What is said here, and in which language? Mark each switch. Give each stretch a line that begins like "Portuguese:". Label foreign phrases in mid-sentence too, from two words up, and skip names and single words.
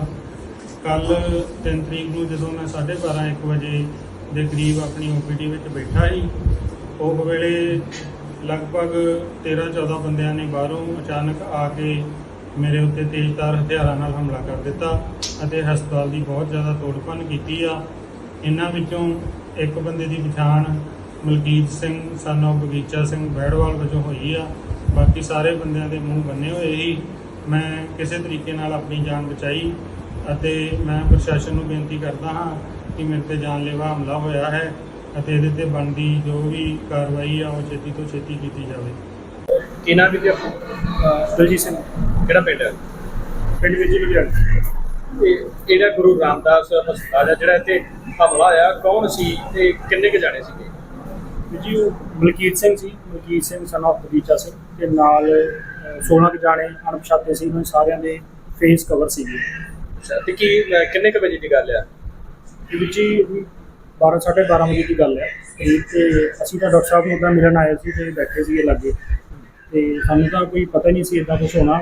Punjabi: ਕੱਲ 3 ਤਰੀਕ ਨੂੰ ਜਦੋਂ ਮੈਂ 12:30 1 ਵਜੇ ਦੇ ਕਰੀਬ ਆਪਣੀ ਓਪੀਡੀ ਵਿੱਚ ਬੈਠਾ ਸੀ, ਉਹ ਵੇਲੇ ਲਗਭਗ 13-14 ਬੰਦਿਆਂ ਨੇ ਬਾਹਰੋਂ ਅਚਾਨਕ ਆ ਕੇ ਮੇਰੇ ਉੱਤੇ ਤੇਜ਼ਧਾਰ ਹਥਿਆਰਾਂ ਨਾਲ ਹਮਲਾ ਕਰ ਦਿੱਤਾ ਅਤੇ ਹਸਪਤਾਲ ਦੀ ਬਹੁਤ ਜ਼ਿਆਦਾ ਤੋੜਭੰਨ ਕੀਤੀ ਆ। ਇਹਨਾਂ ਵਿੱਚੋਂ ਇੱਕ ਬੰਦੇ ਦੀ ਪਛਾਣ ਮਲਕੀਤ ਸਿੰਘ
English: son of
Punjabi: ਬਗੀਚਾ ਸਿੰਘ ਬੈੜਵਾਲ ਵਜੋਂ ਹੋਈ ਆ। ਬਾਕੀ ਸਾਰੇ ਬੰਦਿਆਂ ਦੇ ਮੂੰਹ ਬੰਨੇ ਹੋਏ ਸੀ। ਮੈਂ ਕਿਸੇ ਤਰੀਕੇ ਨਾਲ ਆਪਣੀ ਜਾਨ ਬਚਾਈ ਅਤੇ ਮੈਂ ਪ੍ਰਸ਼ਾਸਨ ਨੂੰ ਬੇਨਤੀ ਕਰਦਾ ਹਾਂ ਕਿ ਮੇਰੇ ਤੇ ਜਾਨਲੇਵਾ ਹਮਲਾ ਹੋਇਆ ਹੈ ਅਤੇ ਇਹਦੇ ਤੇ ਬਣਦੀ ਜੋ ਵੀ ਕਾਰਵਾਈ ਆ ਉਹ ਛੇਤੀ ਤੋਂ ਛੇਤੀ ਕੀਤੀ ਜਾਵੇ। ਕੀ ਨਾਮ ਵੀ ਦਲਜੀਤ ਸਿੰਘ, ਕਿਹੜਾ ਪਿੰਡ ਹੈ? ਪਿੰਡ ਵਿੱਚ ਲੁਧਿਆਣਾ। ਇਹ ਜਿਹੜਾ ਗੁਰੂ ਰਾਮਦਾਸ ਹਸਪਤਾਲ ਹੈ ਜਿਹੜਾ ਇੱਥੇ ਹਮਲਾ ਹੋਇਆ, ਕੌਣ ਸੀ ਤੇ ਕਿੰਨੇ ਕੁ ਜਾਣੇ ਸੀਗੇ? ਜੀ ਉਹ ਮਲਕੀਤ ਸਿੰਘ ਸੀ, ਮਲਕੀਤ ਸਿੰਘ
English: son of
Punjabi: ਬਗੀਚਾ ਸਿੰਘ ਤੇ ਨਾਲ 16 ਕੁ ਜਾਣੇ ਅਣਪਛਾਤੇ ਸੀ। ਉਹਨਾਂ ਸਾਰਿਆਂ ਦੇ
English: face cover
Punjabi: ਸੀਗੇ। ਅੱਛਾ, ਤੇ ਕੀ ਕਿੰਨੇ ਕੁ ਵਜੇ ਦੀ ਗੱਲ ਆ? ਇਹ ਵਿੱਚ ਹੀ 12-12:30 ਵਜੇ ਦੀ ਗੱਲ ਹੈ ਤੇ ਅਸੀਂ ਤਾਂ ਡਾਕਟਰ ਸਾਹਿਬ ਨੂੰ ਉੱਦਾਂ ਮਿਲਣ ਆਏ ਸੀ ਤੇ ਬੈਠੇ ਸੀਗੇ ਲਾਗੇ ਤੇ ਸਾਨੂੰ ਤਾਂ ਕੋਈ ਪਤਾ ਨਹੀਂ ਸੀ ਇੱਦਾਂ ਕੁਛ ਹੋਣਾ।